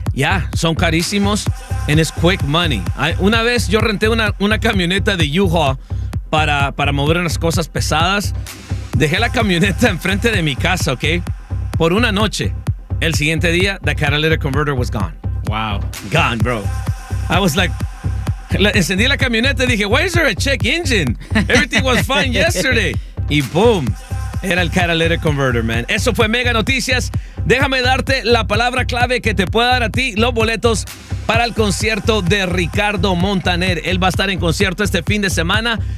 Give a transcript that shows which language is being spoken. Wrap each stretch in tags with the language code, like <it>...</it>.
<en>Yeah,</en> <es>son carísimos</es> <en>and it's quick money.</en> <es>Una vez yo renté una camioneta de U-Haul para mover unas cosas pesadas. Dejé la camioneta enfrente de mi casa, ¿ok? Por una noche, el siguiente día,</es> <en>the catalytic converter was gone. Wow. Gone, bro. I was like,</en> <es>encendí la camioneta y dije,</es> <en>why is there a check engine? Everything was fine yesterday.</en> <es>Y boom, era el catalytic converter, man. Eso fue Mega Noticias. Déjame darte la palabra clave que te pueda dar a ti los boletos para el concierto de Ricardo Montaner. Él va a estar en concierto este fin de semana.</es>